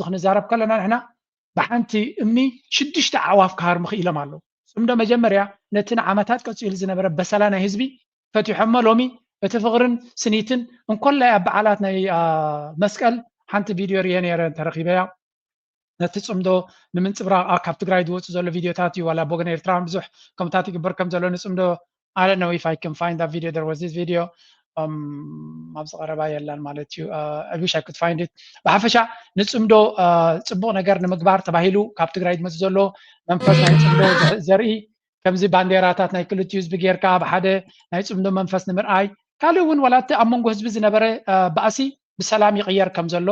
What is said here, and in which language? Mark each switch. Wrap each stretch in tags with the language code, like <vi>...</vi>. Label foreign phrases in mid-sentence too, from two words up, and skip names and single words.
<ti>ክንዛረብ ከለና ንሕና ብሓንቲ እምኒ 6 ኣዕዋፍ ክሃርሙ ክኢሎም ኣለዉ ጽምዶ መጀመርያ ነቲ ንዓመታት ቀፂሉ ዝነበረ በሰላ ናይ ህዝቢ ፈቲሖሞ ሎሚ እቲ ፍቕርን ስኒትን እንኮላይ ኣብ በዓላት ናይ መስቀል ሓንቲ ቪድዮ ርየ ነይረ ተረኺበያ ነቲ ጽምዶ ንምንፅብራቕ ካብ ትግራይ ዝወፁ ዘሎ ቪድዮታት እዩ ዋላ ቦገን ኤርትራን ብዙሕ ከምታት ይግበር ከም ዘሎ ንጽምዶ</ti> <en>I don't know if I can find that video. There was this video</en> <ti>ኣብዚ ቀረባ የላን ማለት እዩ</ti> <en>I wish I could find it</en> <ti>ብሓፈሻ ንጽምዶ ጽቡቕ ነገር ንምግባር ተባሂሉ ካብ ትግራይ ዝመጽእ ዘሎ መንፈስ ናይ ጽምዶ ዘርኢ ከምዚ ባንዴራታት ናይ ክልቲኡ ህዝቢ ጌርካ ብሓደ ናይ ጽምዶ መንፈስ ንምርኣይ ካልእ እውን ወላቲ ኣብ መንጎ ህዝቢ ዝነበረ ባእሲ ብሰላም ይቕየር ከም ዘሎ</ti>